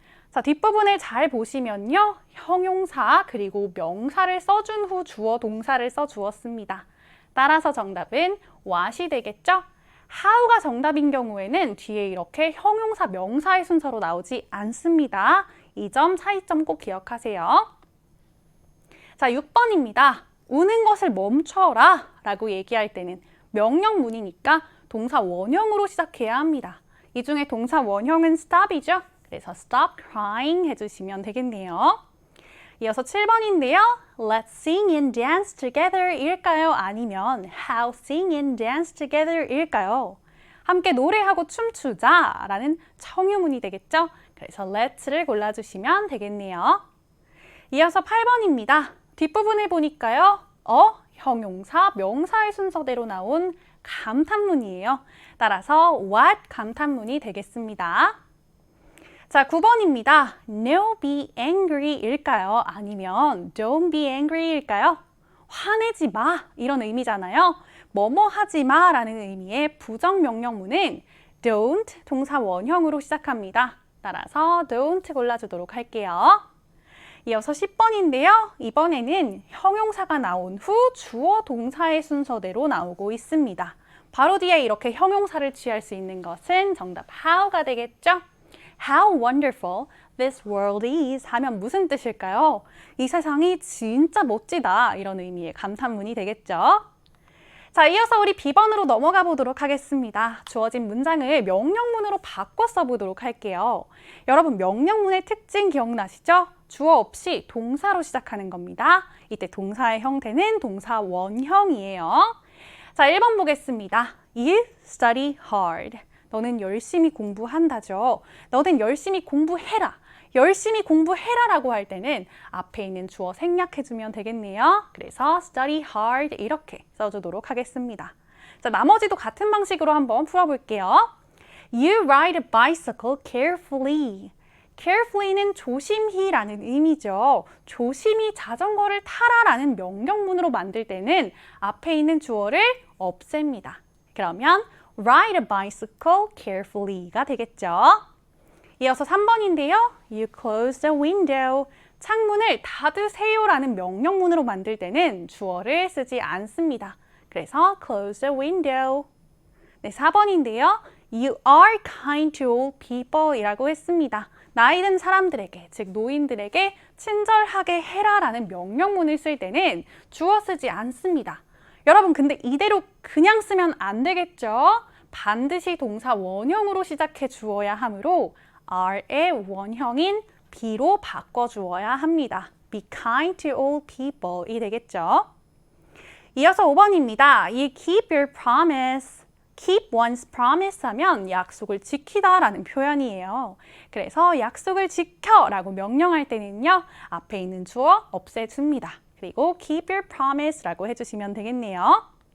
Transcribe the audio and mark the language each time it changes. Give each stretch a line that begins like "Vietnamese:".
Korean: 자, 뒷부분을 잘 보시면요. 형용사 그리고 명사를 써준 후 주어 동사를 써주었습니다. 따라서 정답은 what이 되겠죠? how가 정답인 경우에는 뒤에 이렇게 형용사 명사의 순서로 나오지 않습니다. 이 점 차이점 꼭 기억하세요. 자, 6번입니다. 우는 것을 멈춰라 라고 얘기할 때는 명령문이니까 동사 원형으로 시작해야 합니다. 이 중에 동사 원형은 stop이죠. 그래서
English: stop crying
Korean: 해주시면 되겠네요. 이어서 7번인데요.
English: Let's sing and dance together
Korean: 일까요? 아니면
English: How sing and dance together
Korean: 일까요? 함께 노래하고 춤추자 라는 청유문이 되겠죠? 그래서 let'를 골라주시면 되겠네요. 이어서 8번입니다. 뒷부분을 보니까요. 형용사, 명사의 순서대로 나온 감탄문이에요. 따라서 what 감탄문이 되겠습니다. 자, 9번입니다.
English: No be angry
Korean: 일까요? 아니면
English: don't be angry
Korean: 일까요? 화내지 마 이런 의미잖아요. 뭐뭐 하지 마 라는 의미의 부정명령문은 don't 동사 원형으로 시작합니다. 따라서 don't 골라주도록 할게요. 이어서 10번인데요. 이번에는 형용사가 나온 후 주어 동사의 순서대로 나오고 있습니다. 바로 뒤에 이렇게 형용사를 취할 수 있는 것은 정답 how가 되겠죠?
English: How wonderful this world is
Korean: 하면 무슨 뜻일까요? 이 세상이 진짜 멋지다 이런 의미의 감탄문이 되겠죠? 자, 이어서 우리 B번으로 넘어가 보도록 하겠습니다. 주어진 문장을 명령문으로 바꿔 써보도록 할게요. 여러분 명령문의 특징 기억나시죠? 주어 없이 동사로 시작하는 겁니다. 이때 동사의 형태는 동사 원형이에요. 자, 1번 보겠습니다.
English: You study hard.
Korean: 너는 열심히 공부한다죠. 너는 열심히 공부해라. 열심히 공부해라 라고 할 때는 앞에 있는 주어 생략해주면 되겠네요. 그래서
English: study hard
Korean: 이렇게 써주도록 하겠습니다. 자, 나머지도 같은 방식으로 한번 풀어볼게요.
English: You ride a bicycle carefully.
Korean: carefully는 조심히 라는 의미죠. 조심히 자전거를 타라 라는 명령문으로 만들 때는 앞에 있는 주어를 없앱니다. 그러면
English: ride a bicycle carefully가
Korean: 되겠죠. 이어서 3번인데요.
English: You close the window.
Korean: 창문을 닫으세요 라는 명령문으로 만들 때는 주어를 쓰지 않습니다. 그래서
English: close the window.
Korean: 네, 4번인데요.
English: You are kind to all people
Korean: 이라고 했습니다. 나이 든 사람들에게, 즉 노인들에게 친절하게 해라 라는 명령문을 쓸 때는 주어 쓰지 않습니다. 여러분 근데 이대로 그냥 쓰면 안 되겠죠? 반드시 동사 원형으로 시작해 주어야 하므로 are의 원형인 be로 바꿔주어야 합니다.
English: Be kind to all people
Korean: 이 되겠죠? 이어서 5번입니다.
English: You keep your promise. Keep one's promise
Korean: 하면 약속을 지키다 라는 표현이에요. 그래서 약속을 지켜 라고 명령할 때는요. 앞에 있는 주어 없애줍니다. 그리고
English: keep your promise
Korean: 라고 해주시면 되겠네요.